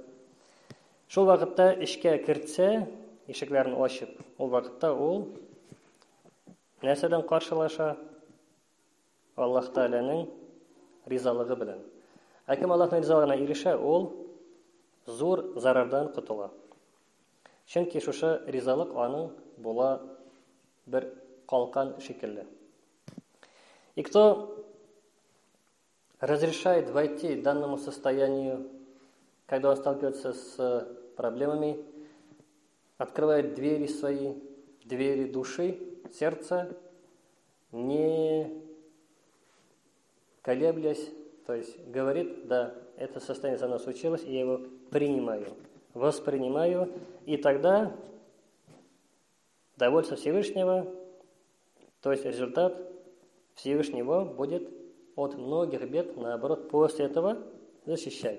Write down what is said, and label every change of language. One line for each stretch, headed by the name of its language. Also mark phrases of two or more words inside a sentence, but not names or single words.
Tatar: Шул вакытта эшкә кертсә, ишекләрен ачып, ул вакытта ул нәрсәдән каршылаша? Аллаһ Тәгаләнең ризалыгы белән. Кем Аллаһның ризалыгына ирешә, ул зур зарардан котыла. Чөнки шушы ризалык аның була бер калкан шикелле.
Russian: И кто разрешает войти данному состоянию, когда он сталкивается с проблемами, открывает двери свои, двери души, сердца, не колеблясь, то есть говорит, да, это состояние со мной случилось, и я его принимаю, воспринимаю, и тогда довольство Всевышнего, то есть результат Всевышнего будет от многих бед, наоборот, после этого защищать.